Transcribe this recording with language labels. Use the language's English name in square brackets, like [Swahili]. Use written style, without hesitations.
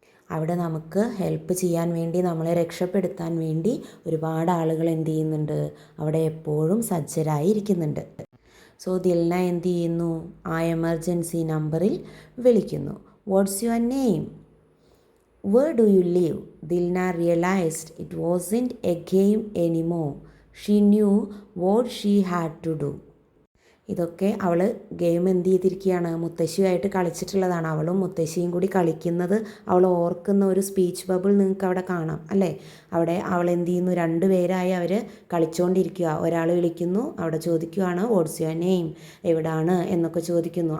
[Malayalam] അവിടെ നമുക്ക് ഹെൽപ്പ് ചെയ്യാൻ വേണ്ടി, നമ്മളെ രക്ഷപ്പെടുത്താൻ വേണ്ടി ഒരുപാട് ആളുകൾ എന്ത് ചെയ്യുന്നുണ്ട്, അവിടെ എപ്പോഴും സജ്ജരായി ഇരിക്കുന്നുണ്ട്. സോ ദിൽന എന്ത് ചെയ്യുന്നു, ആ എമർജൻസി നമ്പറിൽ വിളിക്കുന്നു. [English] What's your name? Where do you live? Dilna realized it wasn't a game anymore. She knew what she had to do. [Malayalam] ഇതൊക്കെ അവൾ ഗെയിം എന്ത് ചെയ്തിരിക്കുകയാണ്, മുത്തശ്ശിയുമായിട്ട് കളിച്ചിട്ടുള്ളതാണ്. അവളും മുത്തശ്ശിയും കൂടി കളിക്കുന്നത് അവൾ ഓർക്കുന്ന ഒരു സ്പീച്ച് ബബിൾ നിങ്ങൾക്ക് അവിടെ കാണാം അല്ലേ. അവിടെ അവൾ എന്ത് ചെയ്യുന്നു, രണ്ടുപേരായി അവർ കളിച്ചുകൊണ്ടിരിക്കുക. ഒരാൾ വിളിക്കുന്നു, അവിടെ ചോദിക്കുകയാണ് [English] what's your name, [Malayalam] എവിടാണ് എന്നൊക്കെ ചോദിക്കുന്നു.